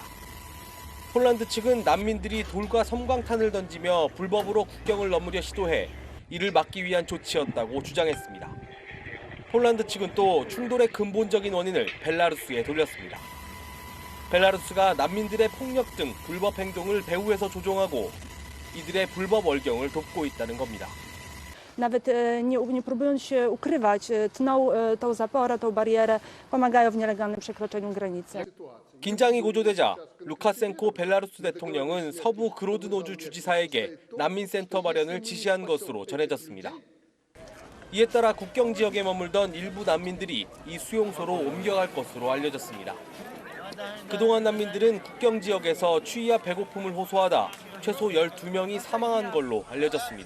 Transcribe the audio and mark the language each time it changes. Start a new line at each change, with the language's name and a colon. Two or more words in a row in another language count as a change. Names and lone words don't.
Korean: 폴란드 측은 난민들이 돌과 섬광탄을 던지며 불법으로 국경을 넘으려 시도해 이를 막기 위한 조치였다고 주장했습니다. 폴란드 측은 또 충돌의 근본적인 원인을 벨라루스에 돌렸습니다. 벨라루스가 난민들의 폭력 등 불법 행동을 배후에서 조종하고 이들의 불법 월경을 돕고 있다는 겁니다.
Polish: Nawet nie próbując się ukrywać, tną tą zaporę, tą barierę, pomagają w nielegalnym przekroczeniu granicy.
Korean: 긴장이 고조되자 루카센코 벨라루스 대통령은 서부 그로드노주 주지사에게 난민센터 마련을 지시한 것으로 전해졌습니다. 이에 따라 국경 지역에 머물던 일부 난민들이 이 수용소로 옮겨갈 것으로 알려졌습니다. 그동안 난민들은 국경 지역에서 추위와 배고픔을 호소하다 최소 12명이 사망한 걸로 알려졌습니다.